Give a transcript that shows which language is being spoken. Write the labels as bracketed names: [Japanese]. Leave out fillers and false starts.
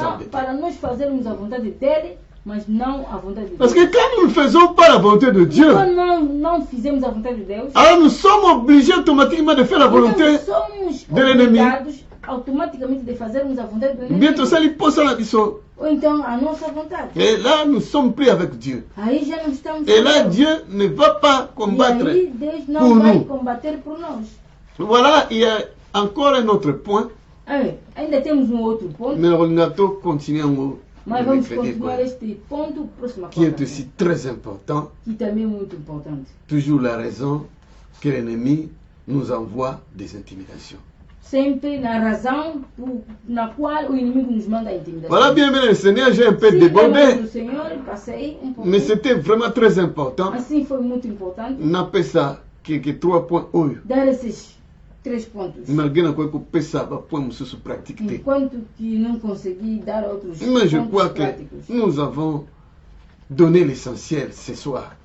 [Portuguese] Para nós fazermos a vontade dele, mas não a vontade de Deus. [French] Parce que quand nous ne faisons pas la volonté de Dieu. [Portuguese] Não fizemos a vontade de Deus. [French] Alors nous sommes obligés automatiquement de faire la volonté de l'ennemi. [Portuguese] Automaticamente de fazermos a vontade do inimigo. [French] Bientôt ça lui pose la mission. [Portuguese] Ou então a nossa vontade. [French] Et là nous sommes pris avec Dieu. [Portuguese] Aí já não estamos. [French] Et là Dieu ne va pas combattre [Portuguese] aí, Deus não vai combater por nós. [French] Voilà, il y a encore un autre point. [Portuguese] Ainda temos outro ponto. [French] Mais on a tout continué en [Portuguese] Mas vamos continuar este ponto próxima [French] qui est aussi très important. [Portuguese] Que também é muito importante. [French] Toujours la raison que l'ennemi nous envoie des intimidations. [Portuguese] Sempre na razão na qual o inimigo nos manda a intimidação. [French] Voilà, bien, le Seigneur, j'ai un peu débordé. [Portuguese] Passei [French] mais c'était vraiment très important. [Portuguese] Assim foi muito importante. [French] On appelle ça que 3 points. [Portuguese] Dar esses 3 pontos. [French] Malgré que [Portuguese] eu pensar para point mususu pratique. Enquanto que não consegui dar outros [French] mais je crois que nous avons donné l'essentiel ce soir.